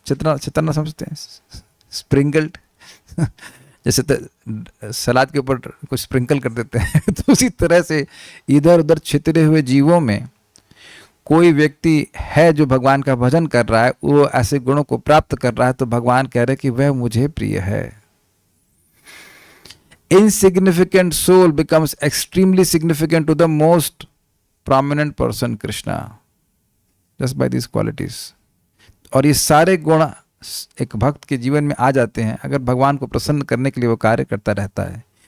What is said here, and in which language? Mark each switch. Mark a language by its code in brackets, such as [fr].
[hi] चित्रना समझते हैं, स्प्रिंकल्ड जैसे सलाद के ऊपर कुछ स्प्रिंकल कर देते हैं तो उसी तरह से इधर उधर छितरे हुए जीवों में कोई व्यक्ति है जो भगवान का भजन कर रहा है, वो ऐसे गुणों को प्राप्त कर रहा है, तो भगवान कह रहे हैं कि वह मुझे प्रिय है। [en] Insignificant soul becomes extremely significant to the most prominent person, Krishna, just by these qualities। [hi] और ये सारे गुण एक भक्त के जीवन में आ जाते हैं अगर भगवान को प्रसन्न करने के लिए वो कार्य करता रहता है।